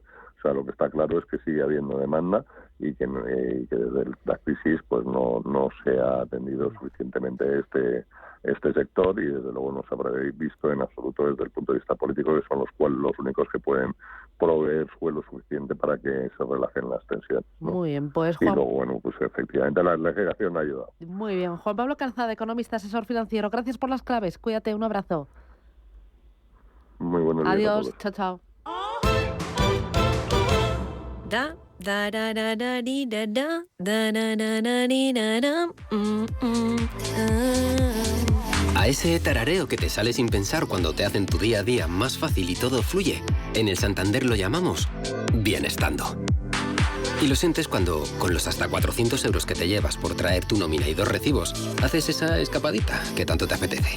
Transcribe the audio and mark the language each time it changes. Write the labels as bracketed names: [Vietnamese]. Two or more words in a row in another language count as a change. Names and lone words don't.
[Spanish] O sea, lo que está claro es que sigue habiendo demanda y que desde la crisis pues no se ha atendido suficientemente este sector, y desde luego no se habrá visto en absoluto desde el punto de vista político, que son los únicos que pueden proveer suelo suficiente para que se relajen las tensiones, ¿no? Muy bien, pues Y Juan... luego, bueno, pues efectivamente la legislación ha ayudado. Muy bien, Juan Pablo Calzada, economista, asesor financiero. Gracias por las claves. Cuídate, un abrazo. Muy buenos días a Adiós, todos. chao, chao. Da da da da da di da da da da da da di da da A ese tarareo que te sale sin pensar cuando te hacen tu día a día más fácil y todo fluye, en el Santander lo llamamos bienestando. Y lo sientes cuando, con los hasta 400 euros que te llevas por traer tu nómina y 2 recibos, haces esa escapadita que tanto te apetece.